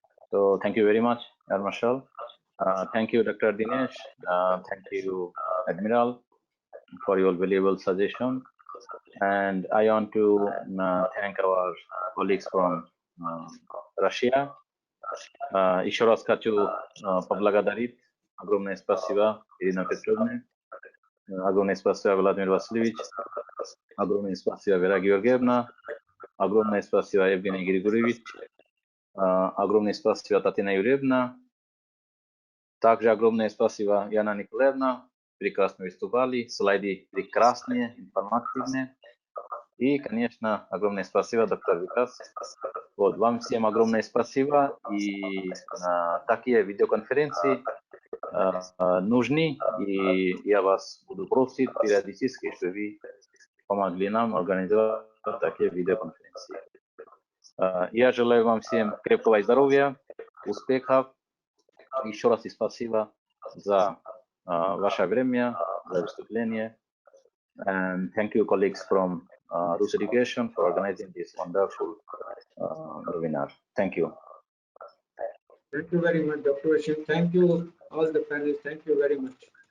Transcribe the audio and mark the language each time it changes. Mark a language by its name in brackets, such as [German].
[English] So thank you very much, Air Marshal. Thank you, Dr. Dinesh. Thank you, Admiral, for your valuable suggestion. And I want to thank our colleagues from Russia. [Russian] Еще раз хочу поблагодарить. Огромное спасибо, Ирина Петровна. Огромное спасибо, Владимир Васильевич. Огромное спасибо, Вера Георгиевна. Огромное спасибо, Евгений Григорьевич. Огромное спасибо, Татьяна Юрьевна. Также огромное спасибо, Яна Николаевна. Прекрасно выступали, слайды прекрасные, информативные. И, конечно, огромное спасибо, доктор Викас. Вот, вам всем огромное спасибо. И такие видеоконференции нужны. И я вас буду просить периодически, чтобы вы помогли нам организовать такие видеоконференции. Я желаю вам всем крепкого здоровья, успехов. Еще раз спасибо за ваше время, за выступление. [English] And thank you, colleagues from Rus Education, for organizing this wonderful webinar. Thank you. Thank you very much, Dr. Washim. Thank you, all the panelists. Thank you very much.